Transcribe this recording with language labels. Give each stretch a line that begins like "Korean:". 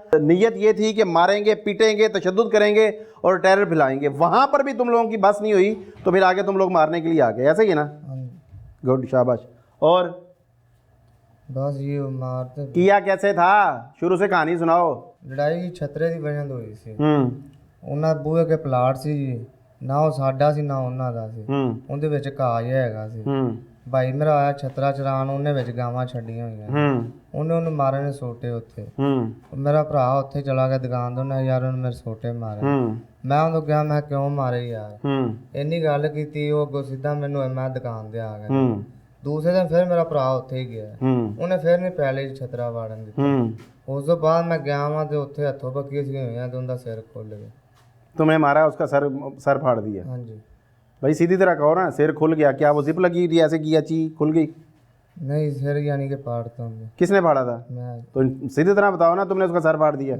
Hindi: नीयत ये थी कि मारेंगे, पीटेंगे, तशद्दुद करेंगे और टेरर फैलाएंगे। वहाँ पर भी तुम लोगों की बस नहीं हुई तो फिर आगे तुम लोग मारने के लिए आ गए। ऐसा ही है ना? गुड, शाबाश। और बस ये मारते। किया कैसे था, शुरू से कहानी सुनाओ।
Punjabi: ਲੜਾਈ ਦੀ ਛਤਰੇ ਦੀ ਵਜ੍ਹਾ ਤੋਂ ਹੋਈ ਸੀ। ਉਹਨਾਂ ਬੂਹੇ ਕੇ ਪਲਾਟ ਸੀ ਜੀ, ਨਾ ਉਹ ਸਾਡਾ ਸੀ ਨਾ ਉਹਨਾਂ ਦਾ ਸੀ। ਉਹਦੇ ਵਿੱਚ ਘਾਹ ਜਿਹਾ ਹੈਗਾ ਸੀ। ਭਾਈ ਮੇਰਾ ਆਇਆ ਛਤਰਾ ਚਰਾਣ, ਉਹਨੇ ਵਿੱਚ ਗਾਵਾਂ ਛੱਡੀਆਂ ਹੋਈਆਂ, ਉਹਨੂੰ ਮਾਰਨ ਨੇ ਸੋਟੇ ਉੱਥੇ। ਮੇਰਾ ਭਰਾ ਉੱਥੇ ਚਲਾ ਗਿਆ ਦੁਕਾਨ ਤੋਂ, ਉਹਨੇ ਯਾਰ ਉਹਨੇ ਮੇਰੇ ਸੋਟੇ ਮਾਰੇ। ਮੈਂ ਉਹਨੂੰ ਕਿਹਾ ਮੈਂ ਕਿਉਂ ਮਾਰੇ ਯਾਰ, ਇੰਨੀ ਗੱਲ ਕੀਤੀ। ਉਹ ਅੱਗੋਂ ਸਿੱਧਾ ਮੈਨੂੰ ਮੈਂ ਦੁਕਾਨ ਤੇ ਆ ਗਿਆ। ਦੂਸਰੇ ਦਿਨ ਫਿਰ ਮੇਰਾ ਭਰਾ ਉੱਥੇ ਹੀ ਗਿਆ, ਉਹਨੇ ਫਿਰ ਨਹੀਂ ਪਹਿਲੇ ਛਤਰਾ ਵਾੜਨ ਦਿੱਤਾ। ਉਸ ਤੋਂ ਬਾਅਦ
Hindi: मैं गया वहाँ तो
Punjabi: उत्थे हथों पक्की सी हुई
Hindi: तो उनका सिर खुल गया। तुमने मारा, उसका सर फाड़ दिया? हाँ जी। भाई सीधी तरह कहो ना, सिर खुल गया, क्या वो जिप लगी थी ऐसे किया ची खुल गई? नहीं, सिर यानी कि फाड़ता हूँ। किसने फाड़ा था? मैं। तो सीधी तरह बताओ ना, तुमने उसका सर फाड़ दिया?